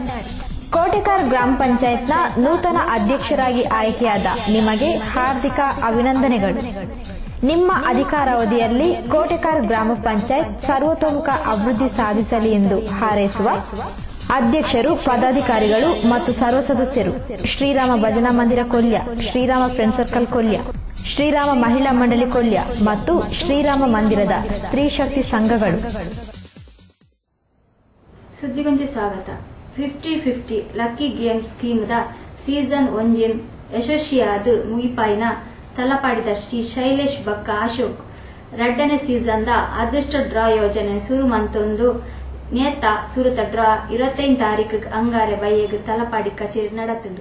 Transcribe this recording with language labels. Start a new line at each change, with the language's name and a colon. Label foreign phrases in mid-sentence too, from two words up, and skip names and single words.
Kannada: ಕೋಟೆಕಾರ್ ಗ್ರಾಮ ಪಂಚಾಯತ್ನ ನೂತನ ಅಧ್ಯಕ್ಷರಾಗಿ ಆಯ್ಕೆಯಾದ ನಿಮಗೆ ಹಾರ್ದಿಕ ಅಭಿನಂದನೆಗಳು. ನಿಮ್ಮ ಅಧಿಕಾರಾವಧಿಯಲ್ಲಿ ಕೋಟೆಕಾರ್ ಗ್ರಾಮ ಪಂಚಾಯತ್ ಸರ್ವತೋಮುಖ ಅಭಿವೃದ್ಧಿ ಸಾಧಿಸಲಿ ಎಂದು ಹಾರೈಸುವ ಅಧ್ಯಕ್ಷರು, ಪದಾಧಿಕಾರಿಗಳು ಮತ್ತು ಸರ್ವ ಸದಸ್ಯರು ಶ್ರೀರಾಮ ಭಜನಾ ಮಂದಿರ ಕೊಲ್ಯ, ಶ್ರೀರಾಮ ಫ್ರೆಂಡ್ ಸರ್ಕಲ್ ಕೊಲ್ಯ, ಶ್ರೀರಾಮ ಮಹಿಳಾ ಮಂಡಳಿ ಕೊಲ್ಯ ಮತ್ತು ಶ್ರೀರಾಮ ಮಂದಿರದ ಸ್ತ್ರೀ ಶಕ್ತಿ ಸಂಘಗಳು.
Tulu: ಸುದ್ದಿಗೊಂಚಿ ಸ್ವಾಗತ. 50-50 ಲಕ್ಕಿ ಗೇಮ್ ಸ್ಕೀಮ್ದ ಸೀಸನ್ 1 ಯಶಸ್ವಿಯಾದ ಮುಗಿಪಾಯಿನ ತಲಪಾಡಿದ ಶ್ರೀ ಶೈಲೇಶ್ ಬಕ್ಕ ಅಶೋಕ್ 2ನೇ ಸೀಸನ್ದ ಅದೃಷ್ಟ ಡ್ರಾ ಯೋಜನೆ ಶುರು ಮಂತೊಂದು ನೇತ ಸುರುತ ಡ್ರಾ 25 ತಾರೀಕು ಅಂಗಾರೆ ಬಯ್ಯಗ್ ತಲಪಾಡಿ ಕಚೇರಿ ನಡತುಂಡು.